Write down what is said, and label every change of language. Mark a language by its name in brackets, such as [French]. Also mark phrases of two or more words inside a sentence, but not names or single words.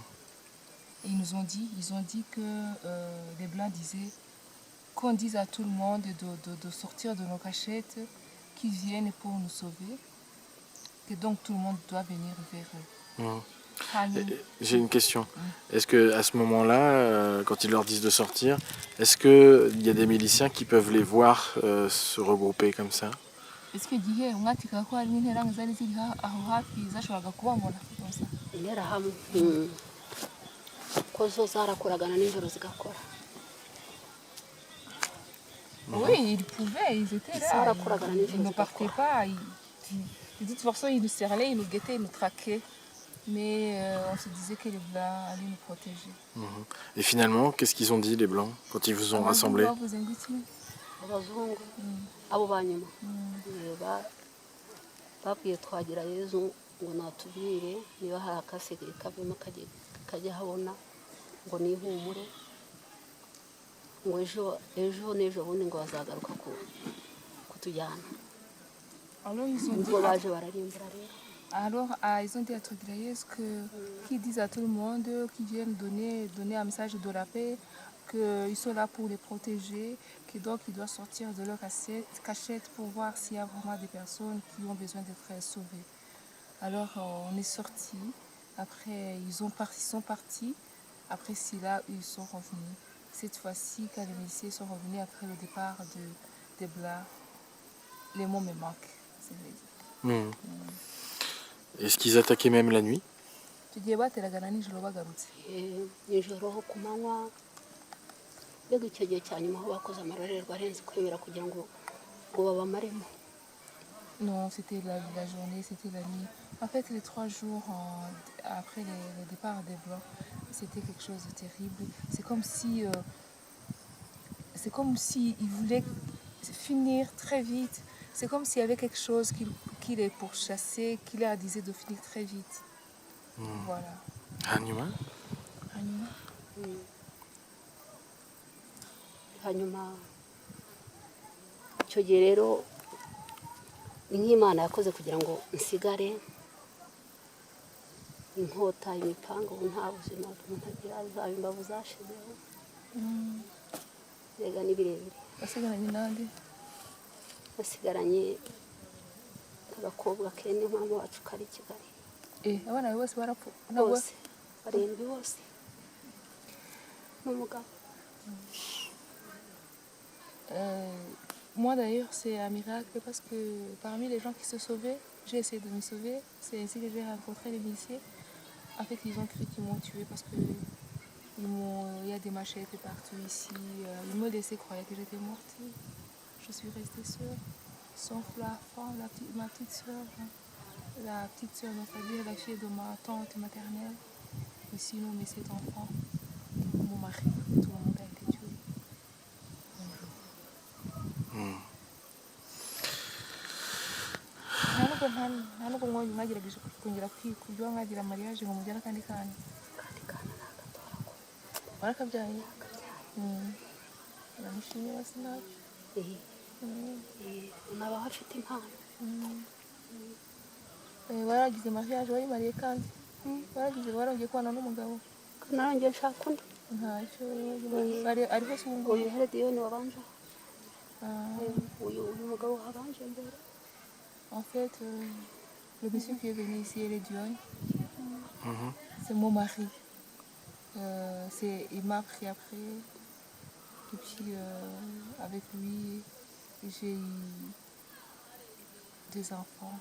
[French] Et ils ont dit que les Blancs disaient qu'on dise à tout le monde de sortir de nos cachettes, qu'ils viennent pour nous sauver, que donc tout le monde doit venir vers eux. J'ai une question. Est-ce qu'à ce moment-là, quand ils leur disent de sortir, est-ce qu'il y a des miliciens qui peuvent les voir se regrouper comme ça? Est-ce que [Kinyarwanda] diye umwatika ko hari n'intera zari ziri aho hafi zashoboraga kubabona gusa? Intera hamwe ko zo zarakoragana n'ijoro zigakora. [French] Oui, ils pouvaient, ils étaient là. Ils ne partaient pas. De toute façon, ils nous cernaient, ils nous guettaient, ils nous traquaient. Mais on se disait que les Blancs allaient nous protéger. Et finalement, qu'est-ce qu'ils ont dit, les Blancs, quand ils vous ont rassemblés? [Kinyarwanda] Abazungu abo banyuma babwiye Twagirayezu ngo natubwire niba hari akasigaye kavemo kajya habona ngo nihumure ngo ejo n'ejo bundi ngo bazagaruka kutujyana. [French] Alors ils ont dit à Twagirayezu qu'ils disent à tout le monde qu'ils viennent donner un message de la paix, qu'ils sont là pour les protéger, que donc ils doivent sortir de leur cachette pour voir s'il y a vraiment des personnes qui ont besoin d'être sauvées. Alors on est sortis, après ils sont partis, après c'est là où ils sont revenus. Cette fois-ci, quand les miliciens sont revenus après le départ des Blancs, les mots me manquent, c'est vrai. Est-ce qu'ils attaquaient même la nuit? [Kinyarwanda] Nijoro ku manywa mbega icyo gihe cya nyuma aho bakoze amarorerwa arenze kwemera kugira ngo babamaremo. [French] Non, c'était la journée, c'était la nuit. En fait, les 3 jours après le départ des Blancs, c'était quelque chose de terrible. C'est comme si ils voulaient finir très vite. C'est comme s'il y avait quelque chose qui les pourchassait, qui leur disait de finir très vite. Voilà. [Kinyarwanda] Hanyuma? Hanyuma icyo gihe rero ni nk'Imana yakoze kugira ngo nsigare inkota imipanga ubu nta buzima umuntu agira zaba imbavu zashizeho mbega ni birebire wasigaranye nande basigaranye agakobwa kene mama wacu kari i Kigali abana bose barapfu bose barindwi bose n'umugabo. [French] Moi d'ailleurs c'est un miracle parce que parmi les gens qui se sauvaient, j'ai essayé de me sauver. C'est ainsi que j'ai rencontré les policiers. En fait ils ont cru qu'ils m'ont tué parce que il y a des machettes partout ici. Ils me laissaient croire que j'étais morte. Je suis restée seule, sauf la femme, ma petite soeur. La petite soeur, c'est-à-dire la fille de ma tante maternelle. Et sinon mes 7 enfants, mon mari, tout le monde a été tué. [Kinyarwanda] nta nubwo mwagerageje kongera kujya mwagira mariage ngo mujyane akandi kana barakabyaye baramushimye basi ntacyo nabaho afite impano waragize mariage wari mariye kandi waragiye kubana n'umugabo narongeye nshaka undi ntacyo ariho se ubu uyu Herediyoni wabanje uyu mugabo wabanje mbere. [French] En fait, le monsieur qui est venu ici, Hérédion, c'est mon mari. Il m'a pris après. Et puis, avec lui, j'ai eu 2 enfants.